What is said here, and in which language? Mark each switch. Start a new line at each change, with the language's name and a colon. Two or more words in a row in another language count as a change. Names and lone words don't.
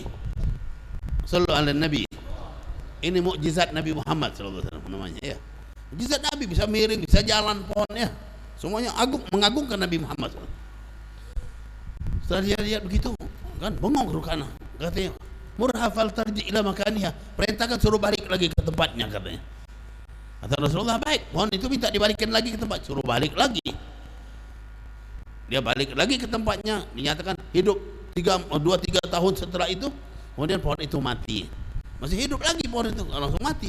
Arabic: صلوا على النبي.
Indonesian: Ini mukjizat Nabi Muhammad SAW namanya ya. Mukjizat Nabi, bisa miring, bisa jalan pohonnya, semuanya mengagungkan Nabi Muhammad SAW. Setelah dia lihat begitu kan bengong Rukana, katanya
Arabic: مرها فلترجع إلى مكانها,
Indonesian: perintahkan suruh balik lagi ke tempatnya katanya. Kata Rasulullah, baik, pohon itu minta dibalikin lagi ke tempat, suruh balik lagi. Dia balik lagi ke tempatnya, dinyatakan hidup 2-3 tahun setelah itu. Kemudian pohon itu mati, masih hidup lagi pohon itu, langsung mati.